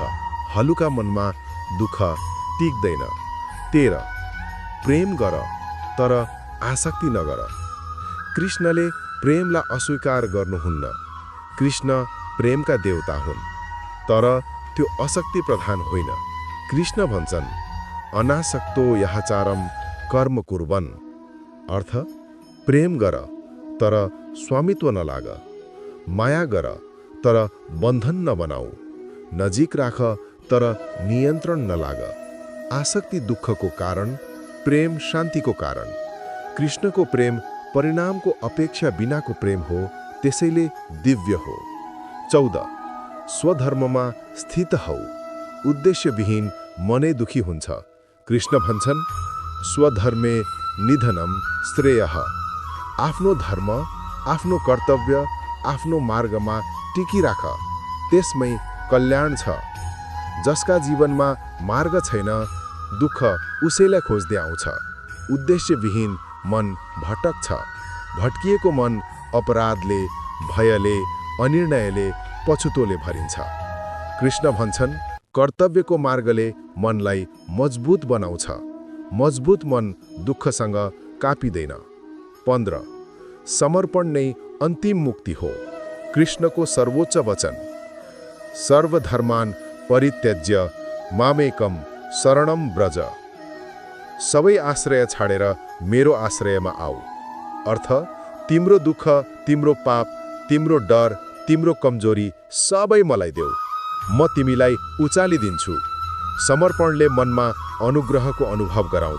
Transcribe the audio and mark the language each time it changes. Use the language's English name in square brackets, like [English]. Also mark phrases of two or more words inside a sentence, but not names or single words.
[Nepali] हलुका मनमा दुःख टिक्दैन। 13 प्रेम गर, तर आसक्ति नगर। कृष्णले प्रेमलाई अस्वीकार गर्नुहुन्न। कृष्ण प्रेमका देवता हुन्, तर त्यो अशक्ति प्रधान होइन। कृष्ण भन्छन्, [Sanskrit] अनासक्तो यहाचारम कर्म कुर्वन्, [Nepali] अर्थ प्रेम गर तर स्वामित्व नलाग, माया गर तर बन्धन नबनाऊ, नजिक राख तर नियन्त्रण नलाग। आसक्ति दुःखको कारण, प्रेम शान्तिको कारण। कृष्णको प्रेम परिणामको अपेक्षा बिनाको प्रेम हो, त्यसैले दिव्य हो। 14 स्वधर्ममा स्थित हौ, उद्देश्यविहीन मनै दुखी हुन्छ। कृष्ण भन्छन्, [Sanskrit] स्वधर्मे निधनम श्रेयः। [Nepali] आफ्नो धर्म, आफ्नो कर्तव्य, आफ्नो मार्गमा टिकिराख, त्यसमै कल्याण छ। जसका जीवनमा मार्ग छैन, दुःख उसैलाई खोज्दै आउँछ। उद्देश्यविहीन मन भटक छ। भट्किएको मन अपराधले, भयले, अनिर्णयले, पछुतोले भरिन्छ। कृष्ण भन्छन्, कर्तव्यको मार्गले मनलाई मजबुत बनाउँछ। मजबुत मन दुःखसँग कापिँदैन। 15 समर्पण नै अन्तिम मुक्ति हो। कृष्णको सर्वोच्च वचन, [Sanskrit] सर्वधर्मान परित्यज्य मामेकम शरणम व्रज। [Nepali] सबै आश्रय छाडेर मेरो आश्रयमा आऊ। अर्थ, तिम्रो दुःख, तिम्रो पाप, तिम्रो डर, तिम्रो कमजोरी सबै मलाई देऊ, म तिमीलाई उचालिदिन्छु। समर्पणले मनमा अनुग्रहको अनुभव गराउँछ।